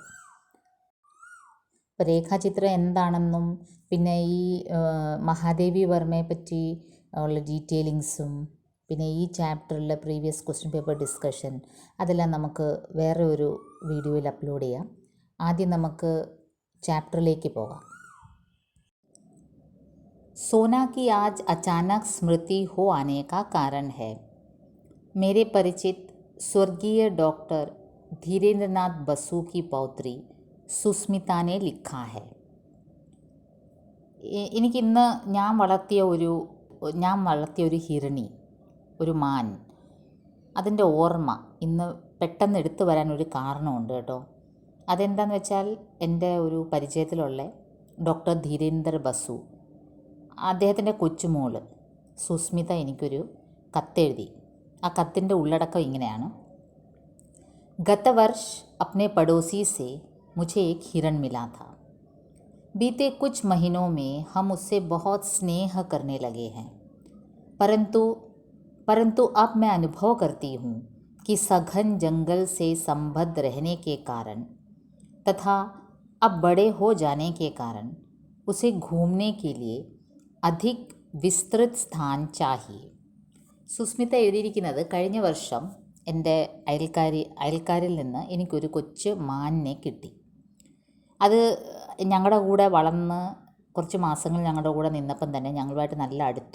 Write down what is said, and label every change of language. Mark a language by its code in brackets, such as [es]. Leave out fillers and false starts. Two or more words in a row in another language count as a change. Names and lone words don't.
[ml] അപ്പോൾ രേഖാചിത്രം എന്താണെന്നും പിന്നെ ഈ മഹാദേവി വർമ്മയെ പറ്റി ഉള്ള ഡീറ്റെയിലിങ്സും പിന്നെ ഈ ചാപ്റ്ററിലെ [en] previous question paper discussion [ml] അതെല്ലാം നമുക്ക് വേറെ ഒരു വീഡിയോയിൽ അപ്ലോഡ് ചെയ്യാം. ആദ്യം നമുക്ക് ചാപ്റ്ററിലേക്ക് പോകാം. [hi] सोना की आज अचानक स्मृति हो आने का कारण है. मेरे परिचित स्वर्गीय डॉक्टर धीरेन्द्रनाथ बसु की पौत्री സുസ്മിത ने लिखा है. [ml] എനിക്കിന്ന് ഞാൻ വളർത്തിയ ഒരു ഹിരണി, ഒരു മാൻ, അതിൻ്റെ ഓർമ്മ ഇന്ന് പെട്ടെന്ന് എടുത്തു വരാനൊരു കാരണമുണ്ട് കേട്ടോ. അതെന്താണെന്ന് വെച്ചാൽ എൻ്റെ ഒരു പരിചയത്തിലുള്ള ഡോക്ടർ ധീരേന്ദ്ര ബസു, അദ്ദേഹത്തിൻ്റെ കൊച്ചുമോള് സുസ്മിത എനിക്കൊരു കത്തെഴുതി. ആ കത്തിൻ്റെ ഉള്ളടക്കം ഇങ്ങനെയാണ്: [hi] गत वर्ष अपने पड़ोसी से मुझे एक हिरण मिला था. बीते कुछ महीनों में हम उससे बहुत स्नेह करने लगे हैं, परंतु अब मैं अनुभव करती हूँ कि सघन जंगल से संबद्ध रहने के कारण तथा अब बड़े हो जाने के कारण उसे घूमने के लिए अधिक विस्तृत स्थान चाहिए. [ml] സുസ്മിത എഴുതിയിരിക്കുന്നത്, കഴിഞ്ഞ വർഷം എൻ്റെ അയൽക്കാരിൽ നിന്ന് എനിക്കൊരു കൊച്ചു മാനിനെ കിട്ടി. അത് ഞങ്ങളുടെ കൂടെ വളർന്ന് കുറച്ച് മാസങ്ങൾ ഞങ്ങളുടെ കൂടെ നിന്നപ്പം തന്നെ ഞങ്ങളുമായിട്ട് നല്ല അടുത്തു.